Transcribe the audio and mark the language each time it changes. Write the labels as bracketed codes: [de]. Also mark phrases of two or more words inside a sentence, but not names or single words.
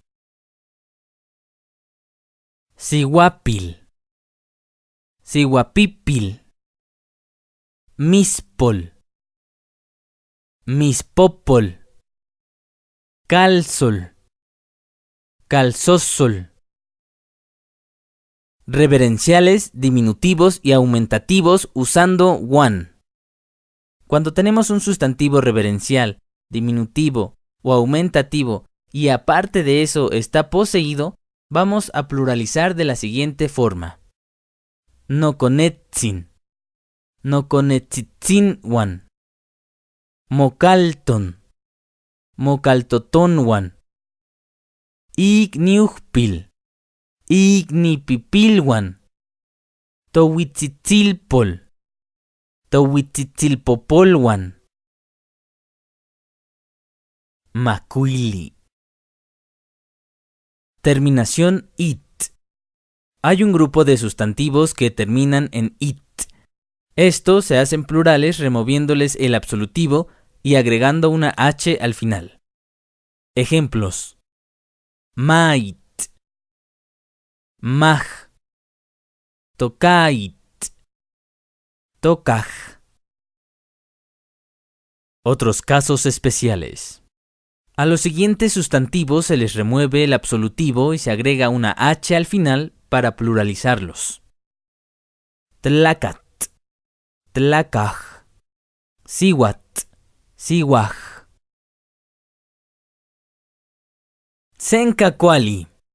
[nah] Sihuapil, sihuapipil, mispol, mispopol, calzol, calzosol. [es] Reverenciales, diminutivos y aumentativos usando one. Cuando tenemos un sustantivo reverencial, diminutivo o aumentativo y aparte de eso está poseído, vamos a pluralizar de la siguiente forma: [nah] noconetzin, noconetzitzin-wan, mocalton, mocaltotonwan, igniujpil, ignipipilwan, tohuitzitzilpol, tohuitzitzilpopolwan. [es] Macuili. Terminación it. Hay un grupo de sustantivos que terminan en it. Estos se hacen plurales removiéndoles el absolutivo y agregando una h al final. [nah] Ejemplos: mait, maj, tokait, tokaj. [es] Otros casos especiales. A los siguientes sustantivos se les remueve el absolutivo y se agrega una h al final para pluralizarlos: [nah] tlacat, tlacaj, sihuat, sihuaj. [es] Sencacuali.